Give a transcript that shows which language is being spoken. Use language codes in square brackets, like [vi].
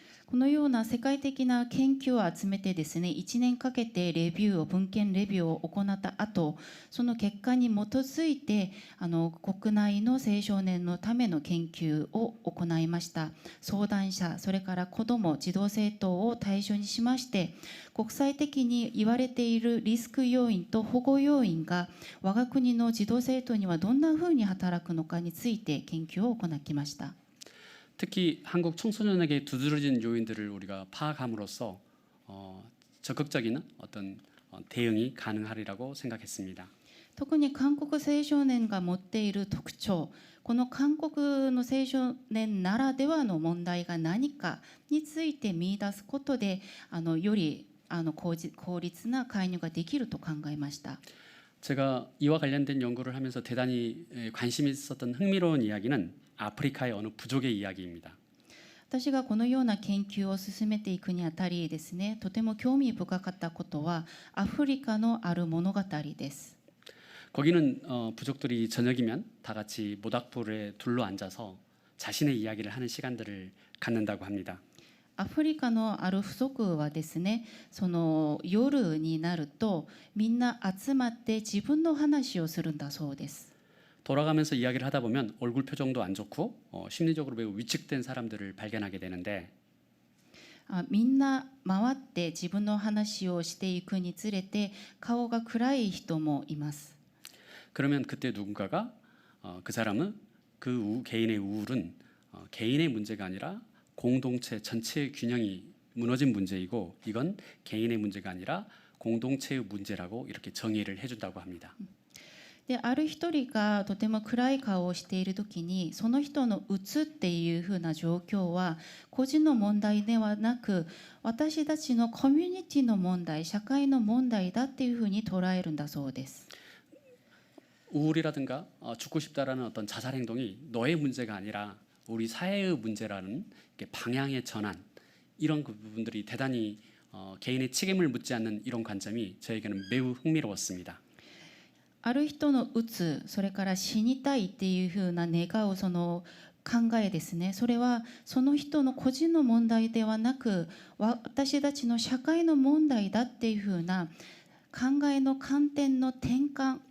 [ja] このような世界的な研究を集めてですね、1年かけて文献レビューを行った後、その結果に基づいて国内の青少年のための研究を行いました。相談者、それから子ども、児童生徒を対象にしまして、国際的に言われているリスク要因と保護要因が我が国の児童生徒にはどんなふうに働くのかについて研究を行ってきました。 [ko] 특히 한국 청소년에게 두드러진 요인들을 우리가 파악함으로써 적극적인 어떤 대응이 가능하리라고 생각했습니다. [ja] 特に韓国青少年が持っている特徴、この韓国の青少年ならではの問題が何かについて見出すことでより効率な介入ができると考えました。 [ko] 제가 이와 관련된 연구를 하면서 대단히 관심이 있었던 흥미로운 이야기는 아프리카의 어느 부족의 이야기입니다. [ja] 私がこのような研究を進めていくにあたりですね、とても興味深かったことはアフリカのある物語です。 [ko] 거기는 부족들이 저녁이면 다 같이 모닥불에 둘러 앉아서 자신의 이야기를 하는 시간들을 갖는다고 합니다. [ja] アフリカのある部族はですね、その夜になるとみんな集まって自分の話をするんだそうです。 [ko] 돌아가면서 이야기를 하다 보면 얼굴 표정도 안 좋고 심리적으로 매우 위축된 사람들을 발견하게 되는데 [ja] みんな回って自分の話をしていくにつれて顔が暗い人もいます。 [ko] 그러면 그때 누군가가 그 사람은 개인의 우울은 개인의 문제가 아니라 공동체 전체의 균형이 무너진 문제이고 이건 개인의 문제가 아니라 공동체의 문제라고 이렇게 정의를 해준다고 합니다. [ja] である一人がとても暗い顔をしている時にその人の鬱っていうふうな状況は個人の問題ではなく私たちのコミュニティの問題社会の問題だっていうふうに捉えるんだそうです。 [ko] 우울이라든가 죽고 싶다라는 어떤 자살 행동이 너의 문제가 아니라 우리 사회의 문제라는 방향의 전환 이런 그 부분들이 대단히 개인의 책임을 묻지 않는 이런 관점이 저에게는 매우 흥미로웠습니다. [ja] ある人の鬱それから死にたいっていうふうな願うその考えですね、それはその人の個人の問題ではなく私たちの社会の問題だっていうふうな考えの観点の転換